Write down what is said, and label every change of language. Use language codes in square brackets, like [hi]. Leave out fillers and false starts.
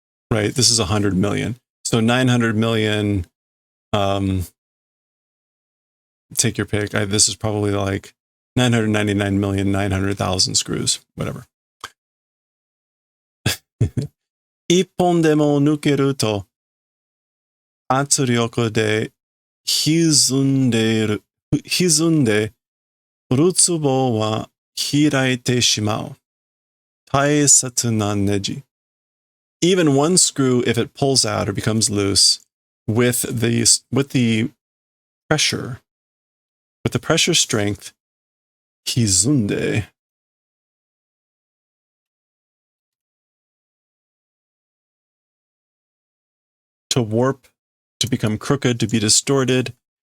[en] Right, this is 100 million. So 900 million, take your pick. This is probably like 999,900,000 screws, whatever. [ja] 一本でも抜けると圧力で歪んで、るつぼは開いてしまう。大切なネジ。 [en] Even one screw, if it pulls out or becomes loose, with the pressure, with the pressure strength, 歪んで to warp, to become crooked, to be distorted.